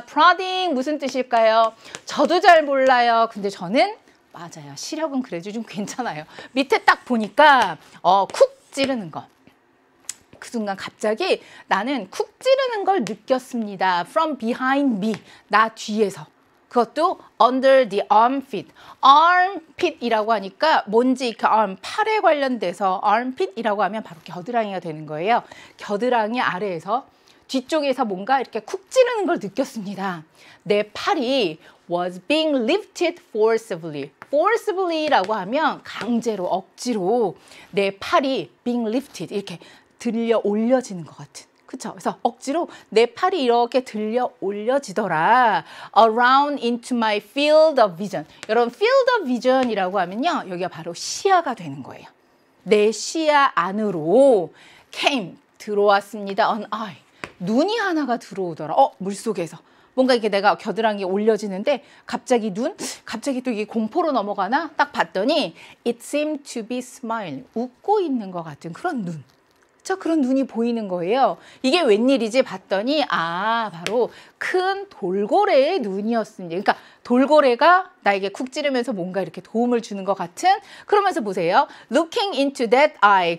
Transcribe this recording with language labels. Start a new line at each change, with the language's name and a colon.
Korean: prodding 무슨 뜻일까요? 저도 잘 몰라요. 근데 저는 맞아요. 시력은 그래도 좀 괜찮아요. 밑에 딱 보니까 쿡 찌르는 거. 그 순간 갑자기 나는 쿡 찌르는 걸 느꼈습니다.
English: From behind me,
Korean: 나 뒤에서. 그것도
English: under the armpit.
Korean: armpit이라고 하니까 뭔지 그 arm, 팔에 관련돼서 armpit이라고 하면 바로 겨드랑이가 되는 거예요. 겨드랑이 아래에서 뒤쪽에서 뭔가 이렇게 쿡 찌르는 걸 느꼈습니다. 내 팔이
English: was being lifted forcibly.
Korean: forcibly라고 하면 강제로, 억지로 내 팔이
English: being lifted
Korean: 이렇게 들려 올려지는 것 같은. 그쵸? 그래서 억지로 내 팔이 이렇게 들려 올려지더라.
English: around into my field of vision.
Korean: 여러분, field of vision이라고 하면요. 여기가 바로 시야가 되는 거예요. 내 시야 안으로 came, 들어왔습니다.
English: an eye.
Korean: 눈이 하나가 들어오더라. 물속에서. 뭔가 이게 내가 겨드랑이에 올려지는데 갑자기 갑자기 또 이게 공포로 넘어가나? 딱 봤더니
English: it seemed to be smiling.
Korean: 웃고 있는 것 같은 그런 눈. 그런 눈이 보이는 거예요. 이게 웬일이지 봤더니 바로 큰 돌고래의 눈이었습니다. 그러니까 돌고래가 나에게 쿡 찌르면서 뭔가 이렇게 도움을 주는 것 같은. 그러면서 보세요.
English: Looking into that eye.